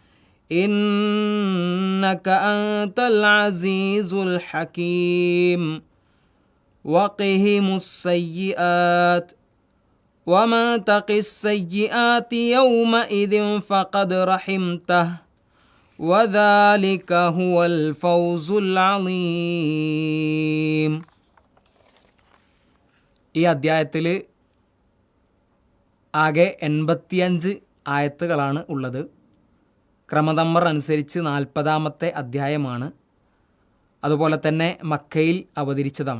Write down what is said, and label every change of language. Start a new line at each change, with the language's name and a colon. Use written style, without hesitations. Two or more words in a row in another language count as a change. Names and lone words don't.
Arabic: إنك أنت العزيز الحكيم وقهم السيئات ومن تق السيئات يومئذ فقد رحمته وذلك هو الفوز العظيم.
Malayalam: ഈ അദ്ധ്യായത്തിൽ ആകെ 85 ആയത്തുകളാണ് ഉള്ളത്. ക്രമനമ്പർ അനുസരിച്ച് 40-ാമത്തെ അധ്യായമാണ്. അതുപോലെ തന്നെ മക്കയിൽ അവതരിച്ചതാണ്.